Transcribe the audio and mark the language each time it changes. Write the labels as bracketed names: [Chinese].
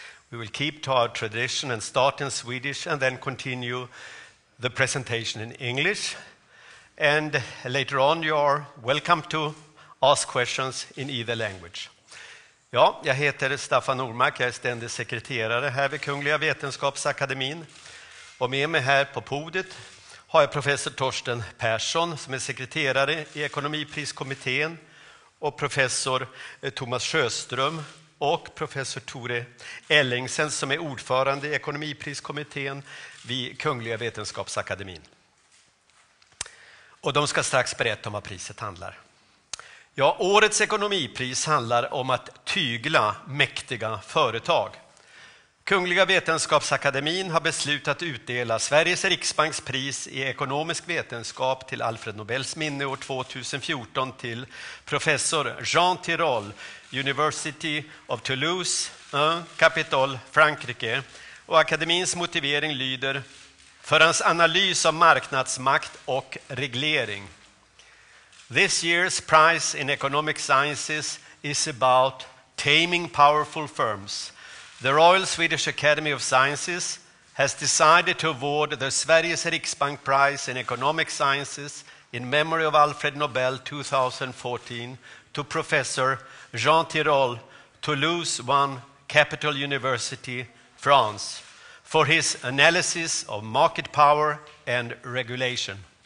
[English] We will keep to our tradition and start in Swedish and then continue the presentation in English. And later on you are welcome to ask questions in either language. [Swedish] Ja, jag heter Staffan Normark, jag är ständig sekreterare här vid Kungliga Vetenskapsakademin. Och med mig här på podiet har jag professor Torsten Persson som är sekreterare i ekonomipriskommittén och professor Thomas Sjöström och professor Tore Ellingsen som är ordförande i ekonomipriskommittén vid Kungliga Vetenskapsakademin. Och de ska strax berätta om vad priset handlar. Ja, årets ekonomipris handlar om att tygla mäktiga företag. Kungliga Vetenskapsakademin har beslutat utdela Sveriges Riksbanks pris i ekonomisk vetenskap till Alfred Nobels minne år 2014 till professor Jean Tirole, University of Toulouse, Capitol, Frankrike. Och akademins motivering lyder: för hans analys av marknadsmakt och reglering. [English] This year's prize in economic sciences is about taming powerful firms. The Royal Swedish Academy of Sciences has decided to award the Sveriges Riksbank Prize in Economic Sciences in memory of Alfred Nobel 2014 to Professor Jean Tirole, Toulouse 1, Capitol University, France, for his analysis of market power and regulation.